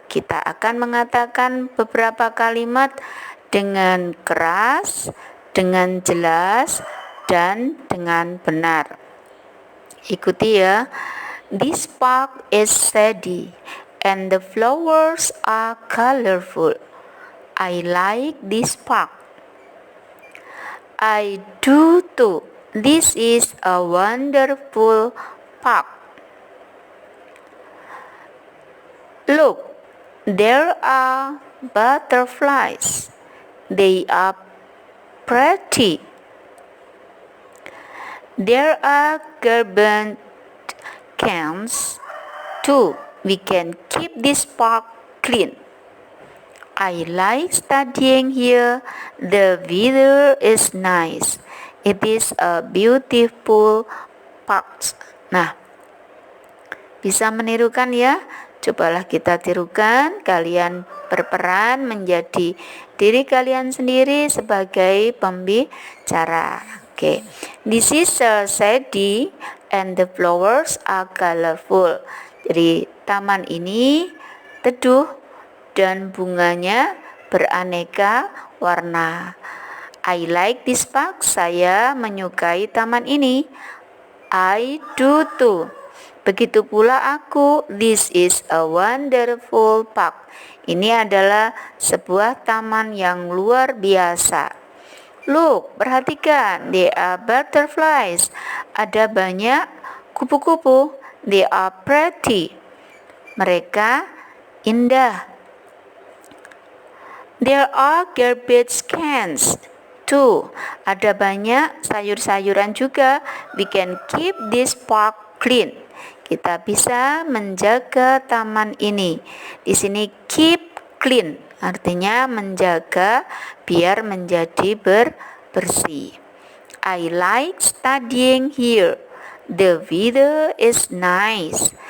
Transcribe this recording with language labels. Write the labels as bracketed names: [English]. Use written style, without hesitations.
[Indonesian] Kita akan mengatakan beberapa kalimat dengan keras, dengan jelas, dan dengan benar. Ikuti ya. [English] This park is shady and the flowers are colorful. I like this park. I do too. This is a wonderful park. Look, there are butterflies. They are pretty. There are garbage cans too. We can keep this park clean. I like studying here. The weather is nice. It is a beautiful park. [Indonesian] Nah, bisa menirukan ya? Cobalah kita tirukan. Kalian berperan menjadi diri kalian sendiri sebagai pembicara. [English] Okay. This is a shady and the flowers are colorful. [Indonesian] Jadi taman ini teduh dan bunganya beraneka warna. [English] I like this park. [Indonesian] Saya menyukai taman ini. [English] I do too. [Indonesian] Begitu pula aku. [English] This is a wonderful park. [Indonesian] Ini adalah sebuah taman yang luar biasa. [English] Look, [Indonesian] perhatikan, [English] there are butterflies. [Indonesian] Ada banyak kupu-kupu. [English] They are pretty. [Indonesian] Mereka indah. [English] There are garbage cans too. [Indonesian] Ada banyak sayur-sayuran juga. [English] We can keep this park clean. [Indonesian] Kita bisa menjaga taman ini. Di sini keep clean artinya menjaga biar menjadi bersih. [English] I like studying here. The weather is nice.